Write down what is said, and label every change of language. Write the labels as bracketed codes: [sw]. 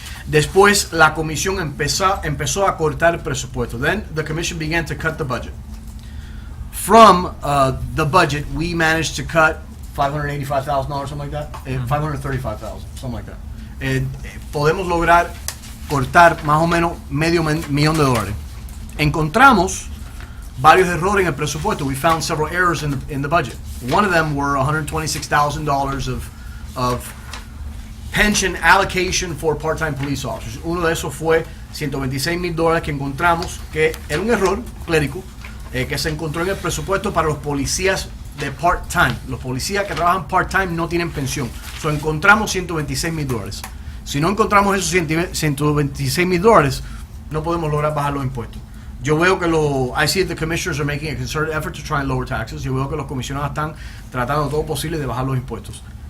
[es] Después la comisión empezó a cortar el presupuesto. [en] Then the commission began to cut the budget. From the budget, we managed to cut $585,000, something like that. $535,000, something like that. [es] Podemos lograr cortar más o menos $500,000 de dólares. Encontramos varios errores en el presupuesto. [en] We found several errors in the budget. One of them were $126,000 of pension allocation for part-time police officers. [es] Uno de esos fue $126,000 que encontramos que era un error clérico que se encontró en el presupuesto para los policías de part-time. Los policías que trabajan part-time no tienen pensión. So, encontramos $126,000. Si no encontramos esos $126,000, no podemos lograr bajar los impuestos. Yo veo que [en] I see that the commissioners are making a concerted effort to try and lower taxes. [es] Yo veo que los comisionados están tratando todo posible de bajar los impuestos.